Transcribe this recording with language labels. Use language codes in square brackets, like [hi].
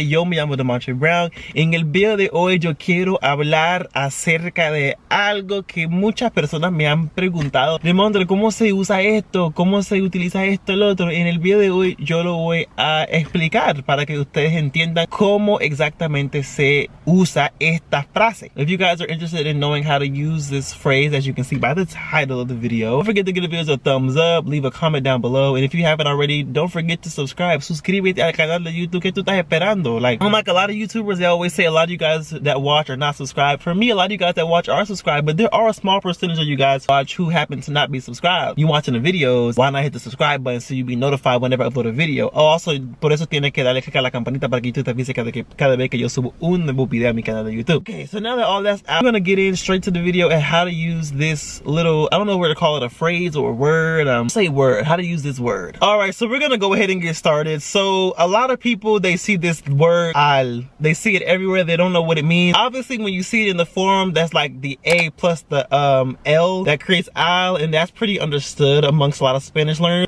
[es] Yo me llamo Demontre Brown. En el video de hoy yo quiero hablar acerca de algo que muchas personas me han preguntado. Demontre, ¿cómo se usa esto? ¿Cómo se utiliza esto, el otro? En el video de hoy yo lo voy a explicar para que ustedes entiendan cómo exactamente se usa esta frase. [en] If you guys are interested in knowing how to use this phrase, as you can see by the title of the video, don't forget to give the video a thumbs up, leave a comment down below. And if you haven't already, don't forget to subscribe. [es] Suscríbete al canal de YouTube. ¿Qué tú estás esperando? [en] Like, unlike a lot of YouTubers, they always say a lot of you guys that watch are not subscribed. For me, a lot of you guys that watch are subscribed, but there are a small percentage of you guys watch who happen to not be subscribed. You watching the videos, why not hit the subscribe button so you be notified whenever I upload a video? Oh, also, [es] por eso tienes que darle click a la campanita para que YouTube te avise cada vez que yo subo un nuevo video a mi canal de YouTube. [en] Okay, so now that all that's out, I'm gonna get in straight to the video and how to use this little, I don't know where to call it, a phrase or a word. Say word, how to use this word. All right, so we're gonna go ahead and get started. So a lot of people, they see this word al, they see it everywhere, they don't know what it means. Obviously when you see it in the form, that's like the A plus the L that creates al, and that's pretty understood amongst a lot of Spanish learners.